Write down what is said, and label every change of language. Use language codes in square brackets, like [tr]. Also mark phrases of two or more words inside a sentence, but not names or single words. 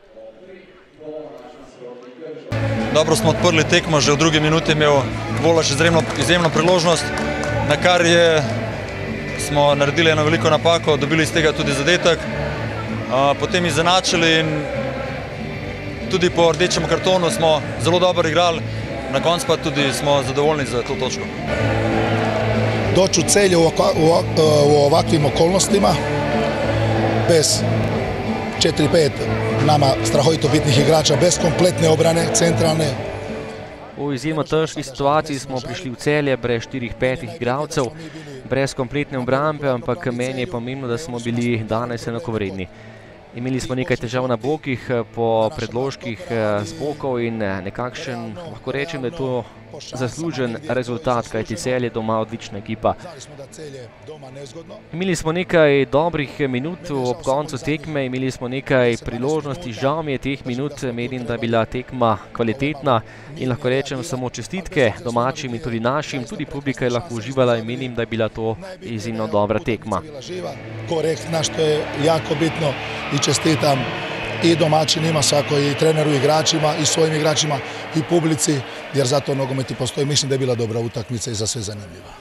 [sl] Dobro smo odprli tekmo, že v drugi minuti je imel Volaš izjemno priložnost, na kar smo naredili eno veliko napako, dobili iz tega tudi zadetek, potem izenačili in tudi po rdečem kartonu smo zelo dobro igrali, na koncu pa tudi smo zadovoljni za to točko. [hr] Doći u Celje u ovakvim okolnostima, bez 4-5 nama strahovito bitnih igrača, bez kompletne obrane, centralne. [sl] V izjemno težki situaciji smo prišli v Celje brez 4-5 igralcev, brez kompletne obrambe, ampak meni je pomembno, da smo bili danes enakovredni. Imeli smo nekaj težav na bokih, po predložkih z bokov in nekakšen, lahko rečem, da je to zaslužen rezultat, kajti Celje doma odlična ekipa. Imeli smo nekaj dobrih minut ob koncu tekme, imeli smo nekaj priložnosti, žal mi je teh minut, menim, da je bila tekma kvalitetna in lahko rečem samo čestitke domačim in tudi našim, tudi publika je lahko uživala in menim, da je bila to izjemno dobra tekma. [hr] Korektna, što je jako bitno i čestitam i domaćinima, svako i treneru, i igračima, i svojim igračima, i publici, jer zato nogomet i postoji. Mislim da je bila dobra utakmica i za sve zanimljiva.